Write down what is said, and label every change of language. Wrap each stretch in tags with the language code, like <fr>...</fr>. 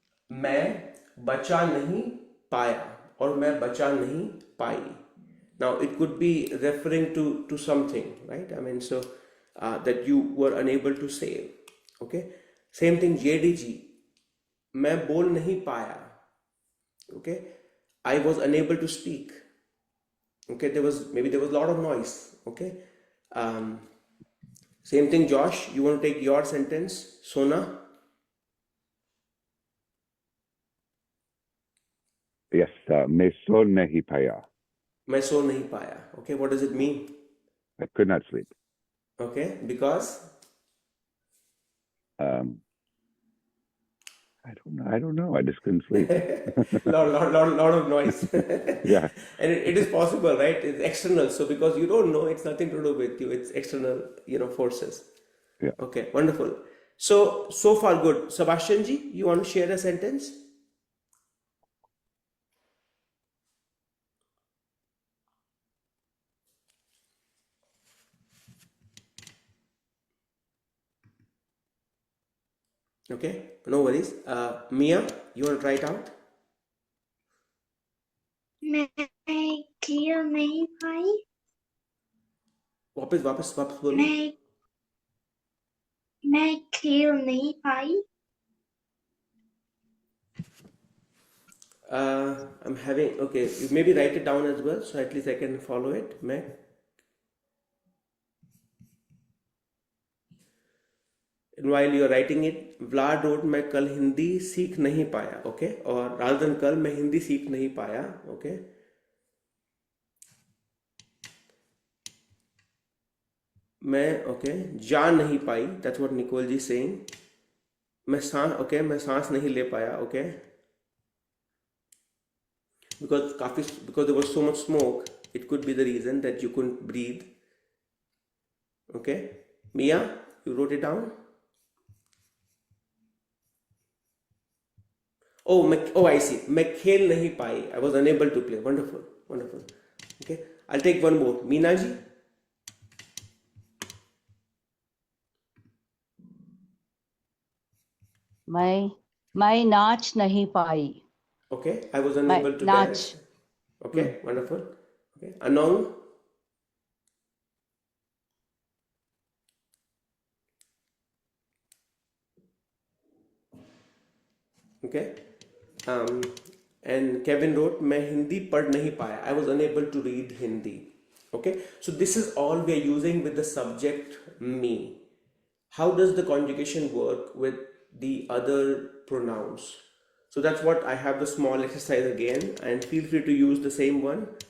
<hi>मैं बचा नहीं पाया or मैं बचा नहीं पाई.</hi> <en>Now it could be referring to something, right? I mean, so that you were unable to save. Okay, same thing JDG.</en> <hi>मैं बोल नहीं पाया.</hi> <en>Okay, I was unable to speak. Okay, there was a lot of noise. Okay, same thing Josh. You want to take your sentence, Sona?</en> <hi>Yes, मैं सो नहीं पाया. मैं सो नहीं पाया.</hi> <en>Okay, what does it mean? I could not sleep. Okay, because I don't know. I just couldn't sleep. lot of noise. Yeah. And it is possible, right? It's external. So because you don't know, it's nothing to do with you. It's external, forces. Yeah. Okay, wonderful. So far good. Sebastian ji, you want to share a sentence? Okay, no worries. Mia, you want to try it out?</en> <hi>मैं clear नहीं पाई. वापस वापस वापस बोलो. मैं खेल नहीं पाई.</hi> <en>I'm having, okay, you maybe write it down as well, so at least I can follow it. मैं, and while you're writing it, Vlad wrote,</en> <hi>मैं कल हिंदी सीख नहीं पाया,</hi> <en>okay?</en> <hi>और rather than कल, मैं हिंदी सीख नहीं पाया, okay?</hi> <en>मैं, okay,</en> <hi>जा नहीं पाई,</hi> <en>that's what Nicole ji is saying.</en> <hi>मैं सांस, okay, मैं सांस नहीं ले पाया, okay?</hi> <en>Because there was so much smoke, it could be the reason that you couldn't breathe. Okay, Mia, you wrote it down. I see.</en> <hi>मैं खेल नहीं पाई.</hi> <en>I was unable to play. Wonderful, wonderful. Okay, I'll take one more. Meena ji.</en> <hi>मैं नाच नहीं पाई.</hi> <en>Okay, I was unable to dance. Okay, wonderful. Okay, Anong. Okay, and Kevin wrote,</en> <hi>मैं हिंदी पढ़ नहीं पाया.</hi> <en>I was unable to read Hindi. Okay, so this is all we are using with the subject me. How does the conjugation work with the other pronouns? So that's what I have the small exercise again, and feel free to use the same one.</en>